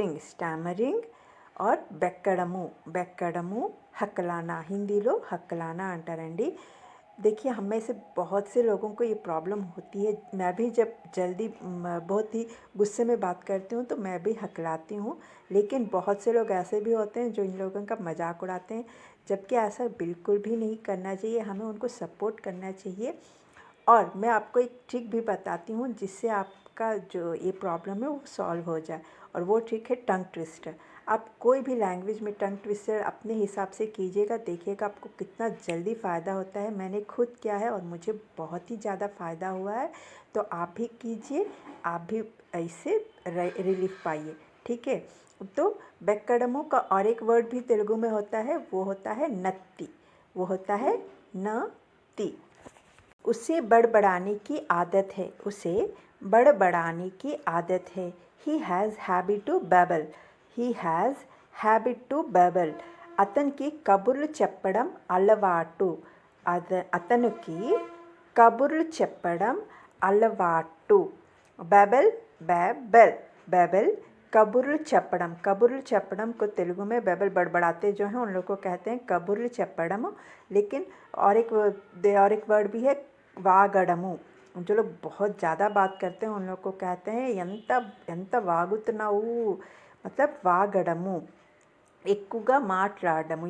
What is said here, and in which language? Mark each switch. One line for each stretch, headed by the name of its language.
Telugu: Stammering और బెక్కడము హక్కలానా, హిందీలో హక్కలానా అంటారండి।
Hindi: देखिए, हम में से बहुत से लोगों को ये प्रॉब्लम होती है। मैं भी जब जल्दी बहुत ही गुस्से में बात करती हूँ तो मैं भी हकलाती हूँ, लेकिन बहुत से लोग ऐसे भी होते हैं जो इन लोगों का मजाक उड़ाते हैं, जबकि ऐसा बिल्कुल भी नहीं करना चाहिए। हमें उनको सपोर्ट करना चाहिए। और मैं आपको एक ट्रिक भी बताती हूँ जिससे आपका जो ये प्रॉब्लम है वो सॉल्व हो जाए, और वो ट्रिक है टंग ट्विस्टर। आप कोई भी लैंग्वेज में टंग ट्विस्टर अपने हिसाब से कीजिएगा, देखिएगा आपको कितना जल्दी फ़ायदा होता है। मैंने खुद किया है और मुझे बहुत ही ज़्यादा फ़ायदा हुआ है, तो आप भी कीजिए, आप भी ऐसे रिलीफ पाइए। ठीक है, तो बेक्कडमो का और एक वर्ड भी तेलुगु में होता है, वो होता है नत्ती, वो होता है नत्ती। उसे बड़बड़ाने की आदत है, उसे बड़बड़ाने की आदत है।
English: He has habit to babble, he has habit to babble।
Telugu: అతనికి కబుర్లు చెప్పడం అలవాటు, అతనికి కబుర్లు చెప్పడం అలవాటు।
English: babble, babble, babble,
Telugu: कबुर्ल चप्पड़म।
Hindi: कबुर्ल चप्पड़म को तेलुगु में बेबल बड़बड़ाते जो हैं उन लोग को कहते हैं कबुर्ल चप्पड़म। लेकिन और एक वर्ड भी है वागड़मु। जो लोग बहुत ज़्यादा बात करते हैं उन लोग को कहते हैं
Telugu: ఎంత వాగుతున్నావు,
Hindi: मतलब वागड़मु,
Telugu: ఎక్కువగా మాట్లాడము।